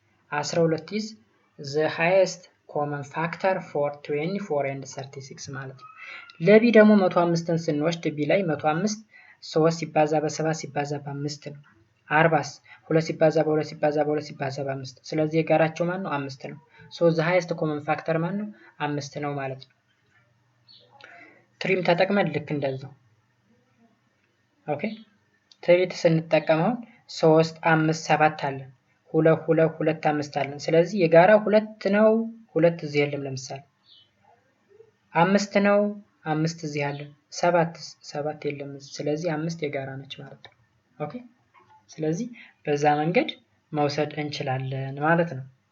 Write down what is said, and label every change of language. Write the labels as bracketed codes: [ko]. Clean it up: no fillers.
[en] 12 is the highest common factor for 24 and 36 [am] ማለት ነው። ለቢ ደግሞ 105ን ስንወስድ ቢ ላይ 105 3 ሲባዛ በ7 ሲባዛ በ5 ነው። 40 2 ሲባዛ በ2 ሲባዛ በ2 ሲባዛ በ5 ስለዚህ የጋራቸው ማን ነው? 5 ነው። [en] so the highest common factor [am] ማን ነው? 5 ነው ማለት ነው። ትሪም ተጠቅመን ልክ እንደዛው ኦኬ ትሪት ስንጠቀመው 3 5 7 አለ 2 2 2 5 አለ። ስለዚህ የጋራ 2 ነው፣ 2 እዚህ የለም። ለምሳሌ 5 ነው፣ 5 እዚህ አለ። 7 የለም። ስለዚህ 5 የጋራ ነች ማለት ነው። ኦኬ ስለዚህ በዛ መንገድ መውሰድ እንችላለን ማለት ነው።